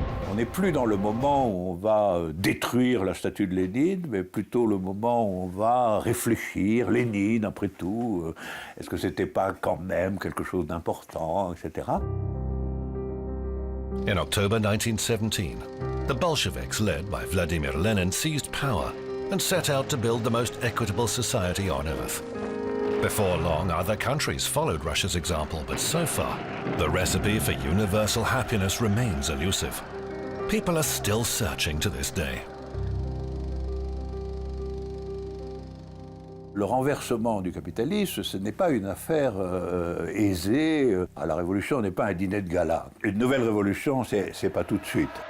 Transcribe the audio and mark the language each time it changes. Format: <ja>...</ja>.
<fr>On n'est plus dans le moment où on va détruire la statue de Lénine, mais plutôt le moment où on va réfléchir. Lénine, après tout, est-ce que c'était pas quand même quelque chose d'important, etc.</fr> <en>In October 1917, the Bolsheviks, led by Vladimir Lenin, seized power and set out to build the most equitable society on earth. Before long, other countries followed Russia's example, but so far, the recipe for universal happiness remains elusive. People are still searching to this day.</en> <fr>Le renversement du capitalisme, ce n'est pas une affaire aisée. La révolution n'est pas un dîner de gala. Une nouvelle révolution, c'est pas tout de suite.</fr>